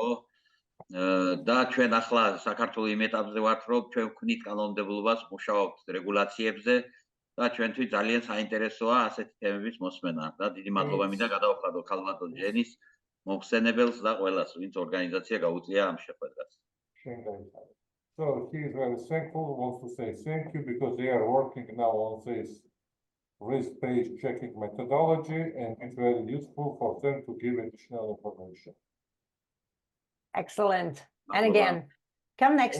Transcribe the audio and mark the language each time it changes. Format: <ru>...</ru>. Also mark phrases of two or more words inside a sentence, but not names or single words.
<ka>და ჩვენ ახლა საქართველოს იმ ეტაპზე ვართ, რომ ჩვენ ვქნით კანონმდებლობას, მუშაობთ რეგულაციებზე და ჩვენთვის ძალიან საინტერესოა ასეთი თემების მოსმენა. და დიდი მადლობა მინდა გადაუხადო ქალბატონ ჯენის მოხსენებელს და ყველას, ვინც ორგანიზაცია გაუწია ამ შეხვედრას. შენ გაიხარე.</ka> <en>So he is very thankful, wants to say thank you because they are working now on this risk-based checking methodology and it's very useful for them to give additional information. Excellent. And Ma'am, again, come next</en>